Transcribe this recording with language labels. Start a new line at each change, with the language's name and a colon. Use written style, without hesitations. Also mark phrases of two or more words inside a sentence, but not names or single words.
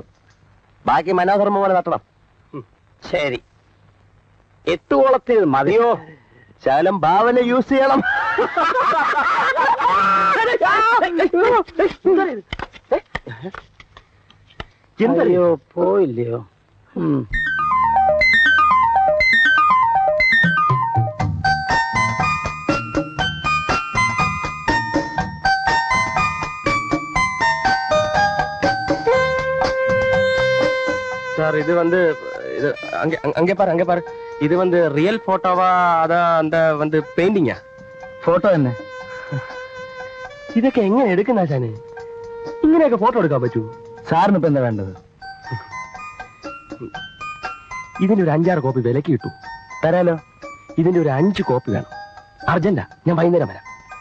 Malayalam: ബാക്കി മനോധർമ്മ പോലെ നടത്തണം. ശരി, 8 ഓളത്തിൽ മതിയോ? ശാലം ഭാവന യൂസ് ചെയ്യണം. എന്തറിയോ പോയില്ലയോ?
Tamil: சார் இது வந்து இது அங்கே பாரு இது வந்து
English: real photo
Tamil: அதான் அந்த வந்து பெயிண்டிங்கா?
Malayalam: ഫോട്ടോ തന്നെ. ഇതൊക്കെ എങ്ങനെ എടുക്കുന്ന ആശാനെ? ഇങ്ങനെയൊക്കെ ഫോട്ടോ എടുക്കാൻ പറ്റൂ? സാറിന് ഇപ്പൊ എന്താ വേണ്ടത്? ഇതിന്റെ ഒരു 5-6 കോപ്പി വിലക്ക് കിട്ടൂ. തരാലോ. ഇതിന്റെ ഒരു 5 കോപ്പി വേണം. അർജന്റാ, ഞാൻ വൈകുന്നേരം വരാം.